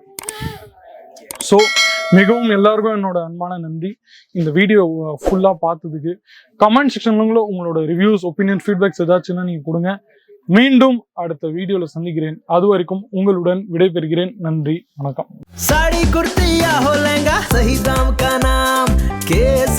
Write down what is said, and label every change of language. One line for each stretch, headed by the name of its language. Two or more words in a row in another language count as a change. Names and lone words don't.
Tamil: ஸோ மிகவும் எல்லாருக்கும் என்னோட அன்பான நன்றி இந்த வீடியோ ஃபுல்லா பார்த்ததுக்கு.
English: comment section-ல
Tamil: உங்களோட
English: reviews, opinion, feedbacks
Tamil: ஏதாச்சுன்னா நீங்க கொடுங்க. மீண்டும் அடுத்த வீடியோல சந்திக்கிறேன். அது வரைக்கும் உங்களுடன் விடைபெறுகிறேன். நன்றி, வணக்கம்.
Hindi: साड़ी कुर्ती या हो लहंगा, सही दाम का नाम के